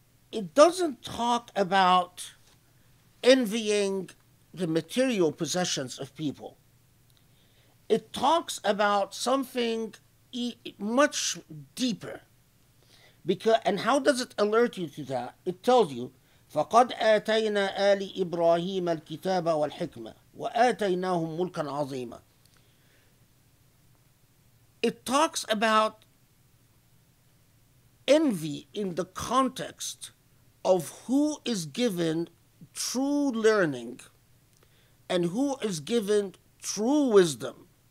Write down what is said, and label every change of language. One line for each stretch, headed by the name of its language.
English: It doesn't talk about envying the material possessions of people. It talks about something much deeper. Because, and how does it alert you to that? It tells you,
Arabic: فَقَدْ آتَيْنَا آلِ إِبْرَاهِيمَ الْكِتَابَ وَالْحِكْمَةَ وَآتَيْنَاهُمْ مُلْكًا عَظِيمًا.
English: It talks about envy in the context of who is given true learning and who is given true wisdom.